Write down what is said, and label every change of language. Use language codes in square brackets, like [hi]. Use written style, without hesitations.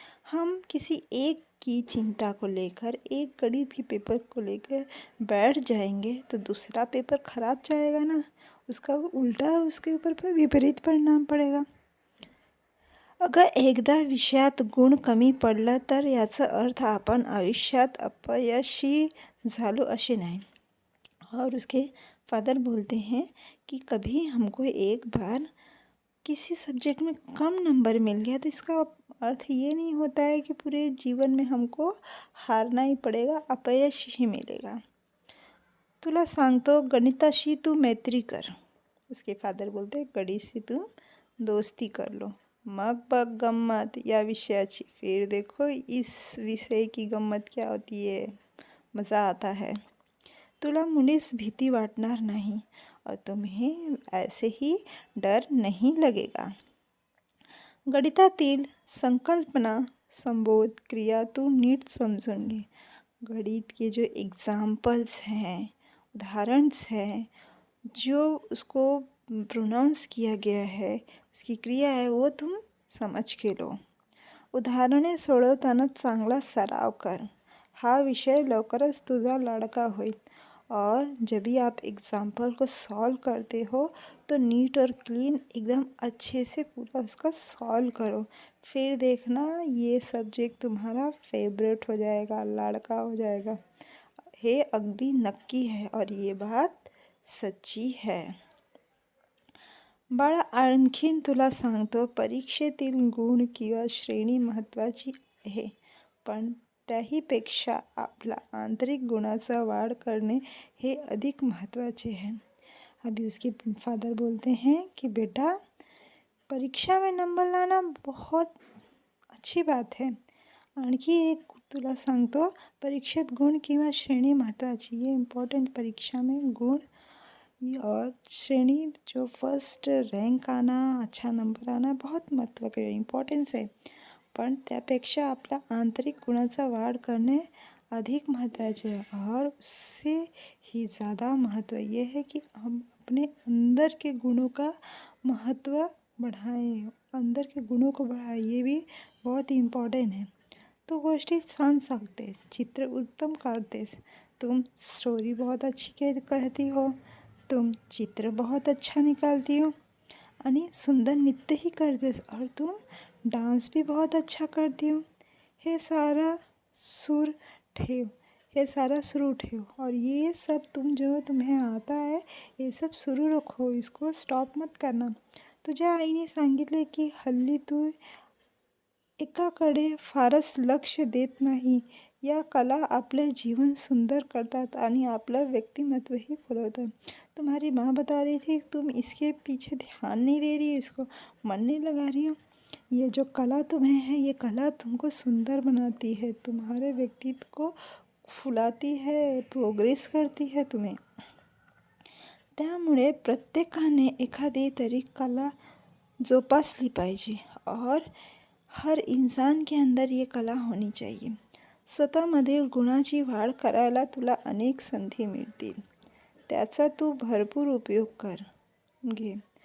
[hi] हम किसी एक की चिंता को लेकर, एक गणित के पेपर को लेकर बैठ जाएंगे तो दूसरा पेपर ख़राब जाएगा ना, उसका उल्टा उसके ऊपर पर विपरीत परिणाम पड़ेगा। [mr] अगर एकदा विषयात गुण कमी पडला तर याचा अर्थ आपण आयुष्यात अपयशी झालो असे नाही। [hi] और उसके फादर बोलते हैं कि कभी हमको एक बार किसी सब्जेक्ट में कम नंबर मिल गया तो इसका अर्थ ये नहीं होता है कि पूरे जीवन में हमको हारना ही पड़ेगा, अपयश ही मिलेगा। [mr] तुला सांगतो, गणिताशी तू मैत्री कर। [hi] उसके फादर बोलते हैं गणित से तुम दोस्ती कर लो, [mr] मग बघ गम्मत या विषयाची। [hi] फिर देखो इस विषय की गम्मत क्या होती है, मज़ा आता है। [mr] तुला मुळीच भीती वाटणार नाही [hi] और तुम्हें ऐसे ही डर नहीं लगेगा। [mr] गणितातील संकल्पना, संबोध, क्रिया तू नीट समझून घे। [hi] गणित के जो एग्जाम्पल्स हैं, उदाहरणस हैं, जो उसको प्रोनाउंस किया गया है, उसकी क्रिया है, वो तुम समझ के लो। [mr] उदाहरणे सोडवताना चांगला सराव कर। हा विषय लवकरच तुझा लाडका होईल, [hi] और जब भी आप एग्ज़ाम्पल को सॉल्व करते हो तो नीट और क्लीन एकदम अच्छे से पूरा उसका सॉल्व करो। फिर देखना ये सब्जेक्ट तुम्हारा फेवरेट हो जाएगा, लाड़का हो जाएगा। [mr] हे अगदी नक्की [hi] है और ये बात सच्ची है। [mr] बाळा, आणखीन तुला सांगतो, परीक्षेतील गुण किंवा श्रेणी महत्त्वाची आहे, पण त्याहीपेक्षा आपला आंतरिक गुणाचा वाढ करने हे अधिक महत्त्वाचे है। [hi] अभी उसके फादर बोलते हैं कि बेटा, परीक्षा में नंबर लाना बहुत अच्छी बात है, [mr] आणखी एक तुला सांगतो, परीक्षेत गुण किंवा श्रेणी महत्त्वाची. [hi] ये इम्पॉर्टेंट परीक्षा में गुण और श्रेणी जो फर्स्ट रँक आना, अच्छा नंबर आना बहुत महत्त्व के इम्पॉर्टन्स आहे. [mr] पण त्यापेक्षा आपल्या आंतरिक गुणाचा वाढ करणे अधिक महत्त्वाचे है. [hi] और उससे ही ज़्यादा महत्व ये है कि हम अपने अंदर के गुणों का महत्व बढ़ाएं, अंदर के गुणों को बढ़ाएं. ये भी बहुत इम्पॉर्टेंट है. [mr] तू गोष्टी छान सांगतेस, चित्र उत्तम काढतेस, [hi] तुम स्टोरी बहुत अच्छी कहती हो, तुम चित्र बहुत अच्छा निकालती हो [mr] आणि सुंदर नृत्य ही करतेस [hi] और तुम डांस भी बहुत अच्छा करती हो. [mr] हे सारा सुर ठेव, हे सारा शुरू ठेव [hi] और ये सब तुम्हें आता है ये सब सुरू रखो, इसको स्टॉप मत करना. [mr] तुझ्या आईने सांगितले की हल्ली तू एकाकडे फारच लक्ष देत नाही. या कला आपले जीवन सुंदर करतात आणि आपलं व्यक्तिमत्वही फुलवतात. [hi] तुम्हारी माँ बता रही थी तुम इसके पीछे ध्यान नहीं दे रही, इसको मन नहीं लगा रही हो. ये जो कला तुम्हें है, ये कला तुमको सुंदर बनाती है, तुम्हारे व्यक्तित्व को फुलाती है, प्रोग्रेस करती है तुम्हें. [mr] त्यामुळे प्रत्येकाने एखादी तरी कला जोपासली पाहिजे [hi] और हर इंसान के अंदर ये कला होनी चाहिए. [mr] स्वतःमधील गुणाची वाढ करायला तुला अनेक संधी मिळतील, त्याचा तू भरपूर उपयोग कर घे.